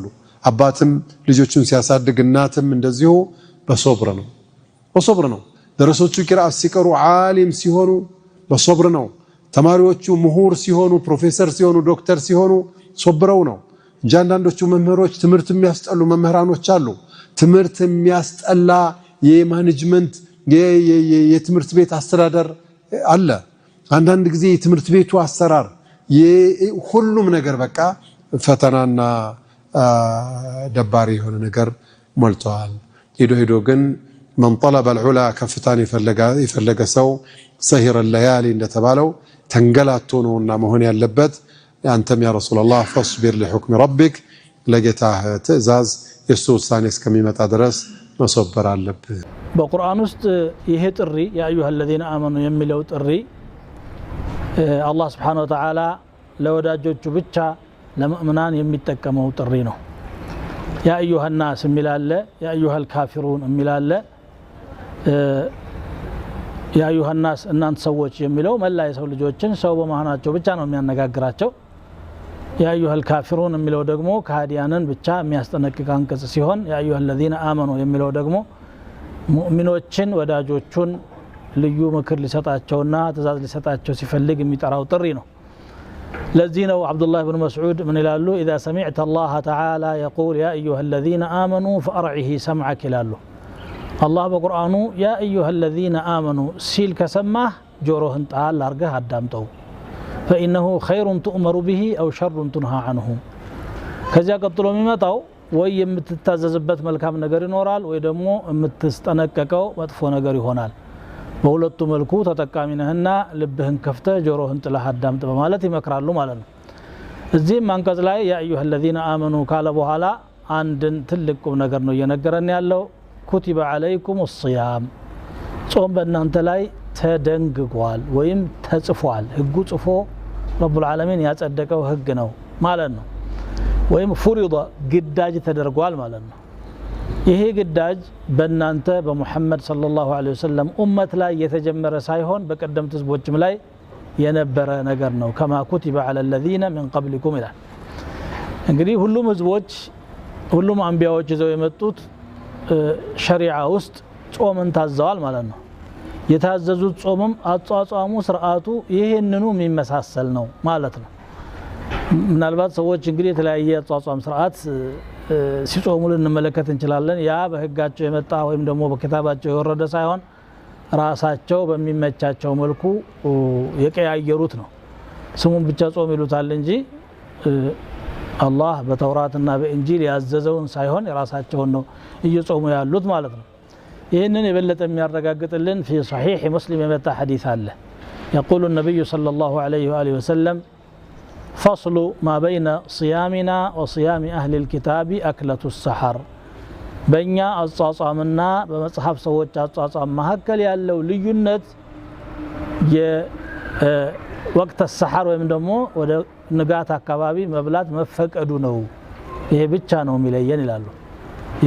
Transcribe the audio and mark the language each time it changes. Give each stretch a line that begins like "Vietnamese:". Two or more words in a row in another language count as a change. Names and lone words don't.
Amharic: አባትም ልጆቹን ሲያሳድግ እናትም እንደዚሁ በሶብር ነው። ደረሶቹ ቂራአት ሲቀሩ ዓሊም ሲሆኑ በሶብር ነው። ተማሪዎቹ ምሁር ሲሆኑ ፕሮፌሰር ሲሆኑ ዶክተር ሲሆኑ ሶብረው ነው። አንዳንዶቹ መምህሮች ትምህርት የሚያስጠሉ መምህራኖች አሉ። ትምህርት የሚያስጠላ የማኔጅመንት የትምህርት ቤት አስተዳደር አለ። አንዳንድ ጊዜ የትምህርት ቤቱ አሰራር ሁሉም ነገር በቃ ፈተናና ደባሪ የሆነ ነገር ሞልቷል። ሄዶ ግን
Arabic: من طلب العلا
Amharic: ከፍታን የፈለገ ሰው
Arabic: سهر الليالي
Amharic: እንደተባለው ተንገላቶ ነውና መሆን ያለበት። አንተም
Arabic: يا رسول الله فاصبر لحكم ربك
Amharic: ለጌታህ ትእዛዝ የሱ ውሳኔ እስከሚመጣ ድረስ መሰበር አለብህ። በቁርአን ውስጥ ይሄ ጥሪ
Arabic: يا أيها الذين آمنوا
Amharic: የሚለው ጥሪ አላህ
Arabic: سبحانه وتعالى
Amharic: ለወዳጆቹ ብቻ ለሙእሚናን የሚጠቀመው ጥሪ ነው።
Arabic: يا أيها الناس
Amharic: የሚላለ
Arabic: يا أيها الكافرون
Amharic: የሚላለ
Arabic: يا أيها الناس
Amharic: እናንተ ሰዎች የሚለው መላ የሰው ልጆችን ሰው በመሆናቸው ብቻ ነው የሚያነጋግራቸው።
Arabic: يا أيها الكافرون
Amharic: የሚለው ደግሞ ከሃዲያንን ብቻ የሚያስጠነቅቅ አንቀጽ ሲሆን
Arabic: يا أيها الذين آمنوا
Amharic: የሚለው ደግሞ ሙእሚኖችን ወዳጆቹን ልዩ ምክር ሊሰጣቸውና ትእዛዝ ሊሰጣቸው ሲፈልግ የሚጠራው ጥሪ ነው። ለዚህ ነው አብዱላህ ኢብኑ መስዑድ ምን ይላሉ?
Arabic: اذا سمعت الله تعالى يقول يا ايها الذين آمنوا فارعه سمعك
Amharic: ይላሉ። አላህ በቁርአኑ
Arabic: يا أيها الذين آمنوا
Amharic: ሲል ከሰማህ ጆሮህን ጣል አርገህ አዳምጠው
Arabic: فإنه خير تؤمر به أو شر تنهى عنه
Amharic: ከዚያ ቀጥሎ የሚመጣው ወይ የምትታዘዝበት መልካም ነገር ይኖራል ወይ ደግሞ የምትስጠነቀቀው መጥፎ ነገር ይሆናል በሁለቱ መልኩ ተጠቃሚ ነህና ልብህን ከፍተህ ጆሮህን ጥለህ አዳምጥ በማለት ይመክራሉ ማለት ነው እዚህም አንቀጽ ላይ
Arabic: يا أيها الذين آمنوا
Amharic: ካለ በኋላ አንድን ትልቅ ቁም ነገር ነው እየነገረን ያለው
Arabic: كتب عليكم الصيام
Amharic: ጾም በእናንተ ላይ ተደንግጓል ወይም ተጽፏል ህጉ ጽፎ
Arabic: رب العالمين
Amharic: ያጸደቀው ህግ ነው ማለት ነው ወይም ፍሪዳ ግዳጅ ተደርጓል ማለት ነው ይሄ ግዳጅ በእናንተ በሙሐመድ
Arabic: صلى الله عليه وسلم
Amharic: ኡመት ላይ የተጀመረ ሳይሆን በቀደምት ህዝቦችም ላይ የነበረ ነገር ነው
Arabic: كما كتب على الذين من قبلكم
Amharic: ይላል እንግዲህ ሁሉም ህዝቦች ሁሉም አንቢያዎች ይዘው የመጡት ሸሪዓ ውስጥ ጾምን ታዘዋል ማለት ነው የታዘዙት ጾምም አጧጧሙ ስርዓቱ ይሄንኑ የሚመሳሰል ነው ማለት ነው ምናልባት ሰዎች እንግዲህ የተለያየ አጧጧም ስርዓት ሲጾሙ ልንመለከት እንችላለን ያ በህጋቸው የመጣ ወይም ደግሞ በኪታባቸው የወረደ ሳይሆን ራሳቸው በሚመቻቸው መልኩ የቀያየሩት ነው ስሙን ብቻ ጾም ይሉታል እንጂ አላህ በተውራትና በእንጂል ያዘዘውን ሳይሆን የራሳቸውን ነው እየጾሙ ያሉት ማለት ነው ይህንን የበለጠ የሚያረጋግጥልን
Arabic: في صحيح مسلم
Amharic: የመጣ ሐዲስ አለ
Arabic: يقول النبي صلى الله عليه وآله وسلم فصل ما بين صيامنا وصيام أهل الكتاب أكلة السحر
Amharic: በእኛ አጻጻምና በመጽሐፍ ሰዎች አጻጻም መካከል ያለው ልዩነት የወቅት السحر ወይም ደግሞ ወደ ንጋት አካባቢ መብላት መፈቀዱ ነው ይሄ ብቻ ነው የሚለየን ይላሉ ይሄ